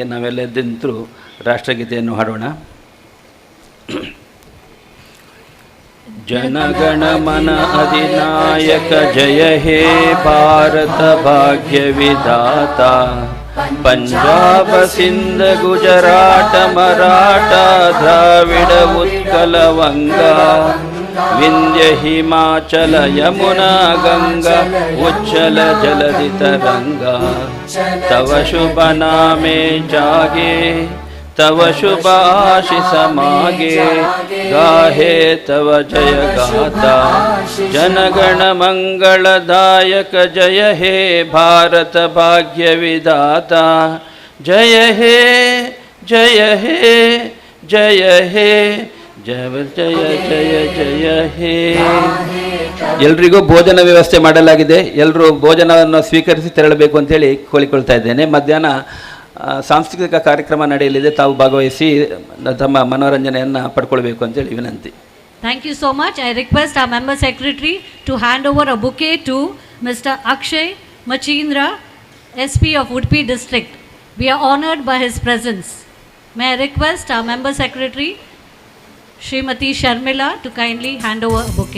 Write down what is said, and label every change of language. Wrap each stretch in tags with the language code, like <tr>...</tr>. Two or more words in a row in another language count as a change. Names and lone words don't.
<kn>ನಾವೆಲ್ಲ ಎದ್ದಿಂತರೂ ರಾಷ್ಟ್ರಗೀತೆಯನ್ನು ಹಾಡೋಣ.</kn> <bn>জনগণ মন অধিনায়ক জয় হে ভারত ভাগ্য বিধাতা, পঞ্জাব সিন্ধু গুজরাট মরাঠা দ্রাবিড় উৎকল বঙ্গ, বিন্ধ্য হিমাচল যমুনা গঙ্গা উচ্ছল জলধি তরঙ্গ, তব শুভ নামে জাগে তব শুভ আশিস মাগে, গাহে তব জয় গাথা, জনগণ মঙ্গলদায়ক জয় হে ভারত ভাগ্য বিধাতা, জয় হে জয় হে জয় হে জয় জয় জয় জয় হে.</bn> <kn>ಎಲ್ರಿಗೂ ಭೋಜನ ವ್ಯವಸ್ಥೆ ಮಾಡಲಾಗಿದೆ. ಎಲ್ಲರೂ ಭೋಜನವನ್ನು ಸ್ವೀಕರಿಸಿ ತೆರಳಬೇಕು ಅಂತೇಳಿ ಕೋರಿಕೊಳ್ತಾ ಇದ್ದೇನೆ. ಮಧ್ಯಾಹ್ನ ಸಾಂಸ್ಕೃತಿಕ ಕಾರ್ಯಕ್ರಮ ನಡೆಯಲಿದೆ. ತಾವು ಭಾಗವಹಿಸಿ ತಮ್ಮ ಮನೋರಂಜನೆಯನ್ನು ಪಡ್ಕೊಳ್ಬೇಕು ಅಂತೇಳಿ ವಿನಂತಿ.</kn> <en>Thank you so much. I request our member secretary to hand over a bouquet to Mr. Akshay Machindra, SP of Udupi district. We are honored by his presence. May I request our member secretary Srimati Sharmila to kindly hand over a bouquet.</en>